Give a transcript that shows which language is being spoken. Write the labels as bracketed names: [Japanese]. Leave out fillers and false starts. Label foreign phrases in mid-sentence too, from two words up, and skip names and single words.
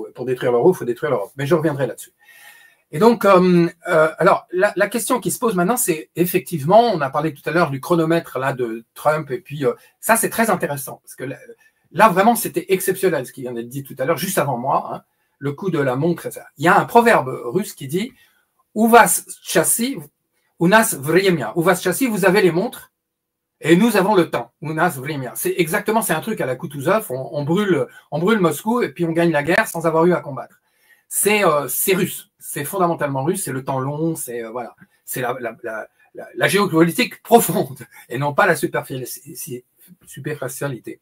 [French] Pour détruire l'euro, il faut détruire l'Europe. Mais je reviendrai là-dessus. Et donc, alors, la question qui se pose maintenant, c'est effectivement, on a parlé tout à l'heure du chronomètre là de Trump, et puis ça, c'est très intéressant, parce que là vraiment, c'était exceptionnel ce qui vient d'être dit tout à l'heure, juste avant moi, le coup de la montre. Il y a un proverbe russe qui dit « [Russian] У вас часы, у нас время ». У вас часы, [French] vous avez les montres, et nous avons le temps. C'est un truc à la Kutuzov, on brûle Moscou et puis on gagne la guerre sans avoir eu à combattre. C'est russe, c'est fondamentalement russe, c'est le temps long, c'est voilà, c'est la géopolitique profonde et non pas la superficialité.